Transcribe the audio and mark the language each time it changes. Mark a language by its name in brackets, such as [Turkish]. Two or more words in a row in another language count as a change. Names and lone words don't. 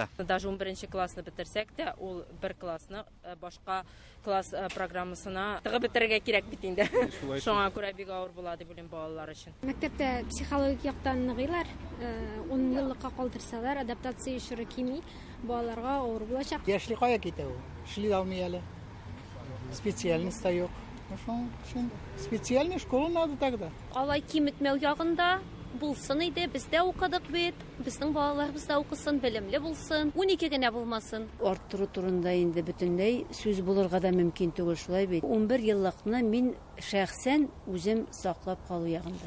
[Tatar] Даже 11 классны бетерсәк тә, ул бер классны башка класс программасына тыгып бетерергә кирәк бит инде. Шуңа күрә бик авыр була дип уйлыйм балалар өчен. Мәктәптә психологик яктан ныгыйлар, 10 еллыкка калдырсалар, адаптация эшере кими, балаларга авыр булачак. Яшьли кая китә ул? Эшли алмый әле. Специальность та юк. [Russian] Специальная школа надо тогда. [Tatar] Алай киметмәү ягында булсын иде, бездә укыдык бит. Безнең балаларыбыз да укысын, белемле булсын, 12 генә булмасын. Арттыру турында инде бөтенләй сүз булырга да мөмкин түгел, шулай бит. 11 еллыкны мин шәхсән үзем саклап калу ягында.